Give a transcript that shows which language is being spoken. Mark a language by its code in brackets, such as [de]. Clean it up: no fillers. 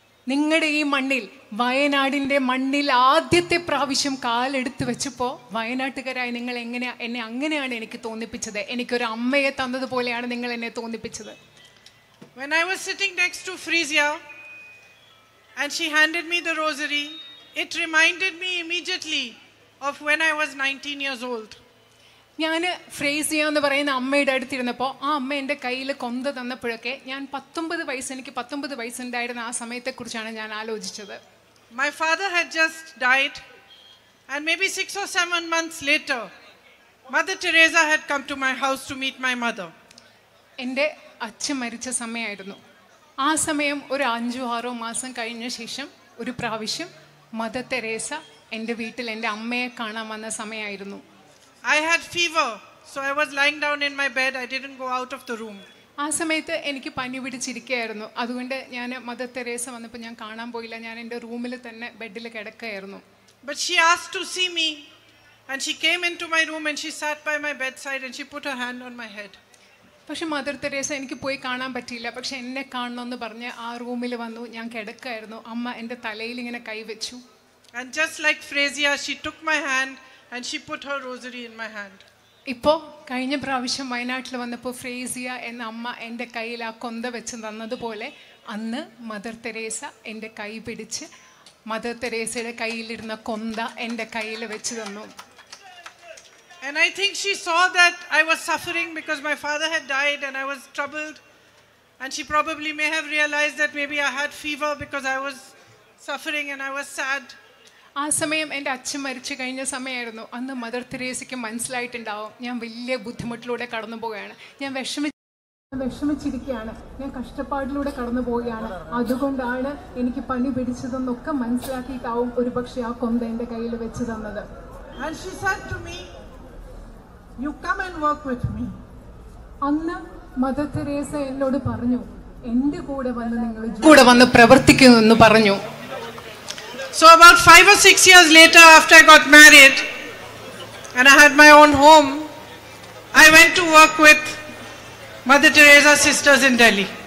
[ml] നിങ്ങളുടെ ഈ മണ്ണിൽ, വയനാടിൻ്റെ മണ്ണിൽ ആദ്യത്തെ പ്രാവശ്യം കാലെടുത്ത് വെച്ചപ്പോൾ വയനാട്ടുകാരായി നിങ്ങൾ എന്നെ അങ്ങനെയാണ് എനിക്ക് തോന്നിപ്പിച്ചത്. എനിക്കൊരു അമ്മയെ തന്നതുപോലെയാണ് നിങ്ങൾ എന്നെ തോന്നിപ്പിച്ചത്. [en] When I was sitting next to Frisia and she handed me the rosary, it reminded me immediately of when I was 19 years old. [ml] ഞാൻ ഫ്രേസിയ എന്ന് പറയുന്ന അമ്മയുടെ അടുത്തിരുന്നപ്പോൾ ആ അമ്മ എൻ്റെ കയ്യിൽ കൊന്ത തന്നപ്പോഴൊക്കെ ഞാൻ 19 വയസ്സ്, എനിക്ക് 19 വയസ്സുണ്ടായിരുന്ന ആ സമയത്തെക്കുറിച്ചാണ് ഞാൻ ആലോചിച്ചത്. [en] My father had just died and maybe 6 or 7 months later, Mother Teresa had come to my house to meet my mother. [ml] എൻ്റെ അച്ഛൻ മരിച്ച സമയമായിരുന്നു. ആ സമയം ഒരു 5-6 മാസം കഴിഞ്ഞ ശേഷം ഒരു പ്രാവശ്യം മദർ തെരേസ എൻ്റെ വീട്ടിൽ എൻ്റെ അമ്മയെ കാണാൻ വന്ന സമയമായിരുന്നു. [en] I had fever, so I was lying down in my bed. I didn't go out of the room. [ml] ആ സമയത്ത് എനിക്ക് പനി പിടിച്ചിരിക്കുകയായിരുന്നു. അതുകൊണ്ട് ഞാൻ മദർ തെരേസ വന്നപ്പോൾ ഞാൻ കാണാൻ പോയില്ല. ഞാൻ എൻ്റെ റൂമിൽ തന്നെ ബെഡിൽ കിടക്കുകയായിരുന്നു. [en] But she asked to see me and she came into my room and she sat by my bedside and she put her hand on my head. [ml] പക്ഷെ മദർ തെരേസ എനിക്ക് പോയി കാണാൻ പറ്റിയില്ല. പക്ഷെ എന്നെ കാണണമെന്ന് പറഞ്ഞ് ആ റൂമിൽ വന്നു. ഞാൻ കിടക്കുകയായിരുന്നു. അമ്മ എൻ്റെ തലയിൽ ഇങ്ങനെ കൈവച്ചു. [en] And just like Frisia, she took my hand, and she put her rosary in my hand. [ml] ഇപ്പോൾ കഴിഞ്ഞ പ്രാവശ്യം വയനാട്ടിൽ വന്നപ്പോൾ ഫ്രേസിയ എന്ന അമ്മ എൻ്റെ കയ്യിൽ ആ കൊന്ത വെച്ച് തന്നതുപോലെ അന്ന് മദർ തെരേസ എൻ്റെ കൈ പിടിച്ച് മദർ തെരേസയുടെ കയ്യിലിരുന്ന കൊന്ത എൻ്റെ കയ്യിൽ വെച്ച് തന്നു. [en] And I think she saw that I was suffering because my father had died and I was troubled. And she probably may have realized that maybe I had fever because I was suffering and I was sad. [ml] ആ സമയം എൻ്റെ അച്ഛൻ മരിച്ചു കഴിഞ്ഞ സമയമായിരുന്നു. അന്ന് mother തെരേസയ്ക്ക് മനസ്സിലായിട്ടുണ്ടാവും ഞാൻ വലിയ ബുദ്ധിമുട്ടിലൂടെ കടന്നു പോവുകയാണ്, ഞാൻ വിഷമിച്ചിരിക്കുകയാണ്, ഞാൻ കഷ്ടപ്പാടിലൂടെ കടന്നു പോവുകയാണ്, അതുകൊണ്ടാണ് എനിക്ക് പനി പിടിച്ചതെന്നൊക്കെ മനസ്സിലാക്കിയിട്ടാവും ഒരു പക്ഷേ ആ കൊന്ത എൻ്റെ കയ്യിൽ വെച്ച് തന്നത്. [en] And she said to me, "You come and work with me." [ml] അന്ന് മദർ തെരേസ എന്നോട് പറഞ്ഞു, എൻ്റെ കൂടെ വന്ന് പ്രവർത്തിക്കുമെന്ന് പറഞ്ഞു. [en] So about 5 or 6 years later, after I got married and I had my own home, I went to work with Mother Teresa's sisters in Delhi.